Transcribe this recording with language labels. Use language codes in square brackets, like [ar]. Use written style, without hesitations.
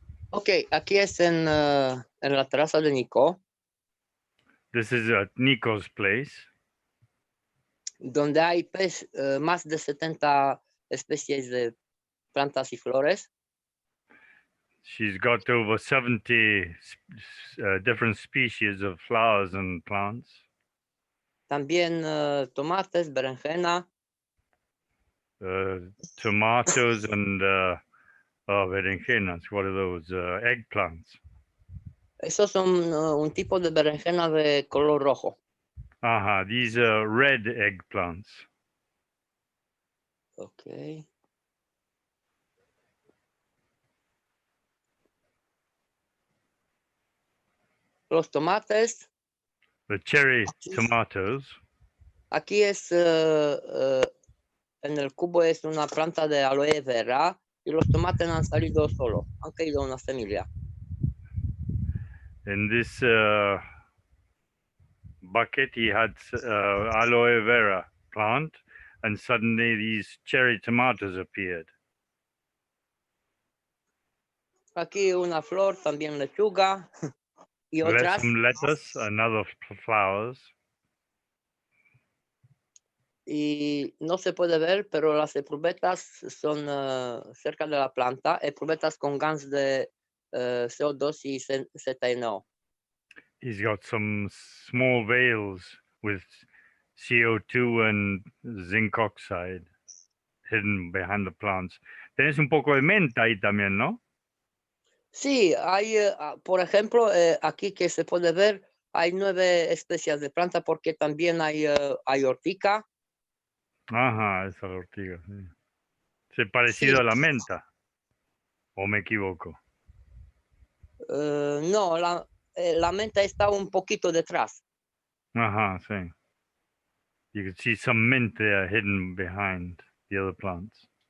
[es] Ok, aquí es en la terraza de Nico. [en] This is at Nico's place. [es] Donde hay más de 70 especies de plantas y flores. [en] She's got over 70 different species of flowers and plants. [es] También tomates, berenjena, [en] Tomatoes and berenjenas. What are those? Eggplants. [es] esos son un tipo de berenjena de color rojo. [en] These are red eggplants. Ok. [es] Los tomates, [en] The cherry tomatoes. [es] aquí es, en el cubo es una planta de aloe vera y los tomates han salido solo, han caído una semilla. [en] In this bucket, he had aloe vera plant, and suddenly these cherry tomatoes appeared. [es] Aquí una flor, también lechuga y otras. [en] Some lettuce and other flowers. [es] Y no se puede ver, pero las eprubetas son cerca de la planta, eprubetas con gas de CO2 y CTNO. [en] He's got some small veils with CO2 and zinc oxide hidden behind the plants. [es] Tenés un poco de menta ahí también, ¿no? Sí, hay, por ejemplo, aquí que se puede ver, hay 9 especies de planta porque también hay ortica. Esa ortiga. Sí. ¿Es parecido Sí. a la menta? ¿O me equivoco? No, la menta está un poquito detrás. Sí. [en] You can see some mint there hidden behind the other plants.